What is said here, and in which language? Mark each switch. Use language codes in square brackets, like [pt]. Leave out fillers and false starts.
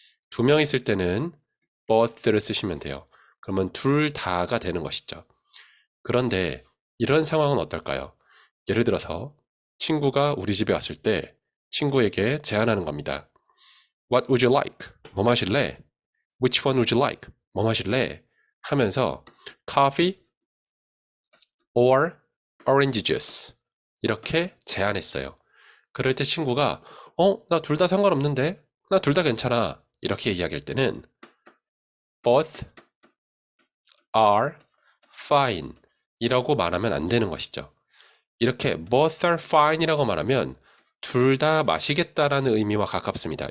[ko] 2명 있을 때는 both를 쓰시면 돼요. 그러면 둘 다가 되는 것이죠. 그런데 이런 상황은 어떨까요? 예를 들어서 친구가 우리 집에 왔을 때 친구에게 제안하는 겁니다. [en] What would you like? [ko] 뭐 마실래? [en] Which one would you like? [ko] 뭐 마실래? 하면서 [en] coffee or orange juice [ko] 이렇게 제안했어요. 그럴 때 친구가 나 둘 다 상관없는데? 나 둘 다 괜찮아. 이렇게 이야기할 때는 [en] both are fine [ko] 이라고 말하면 안 되는 것이죠. 이렇게 [en] both are fine [ko] 이라고 말하면 둘 다 마시겠다라는 의미와 가깝습니다.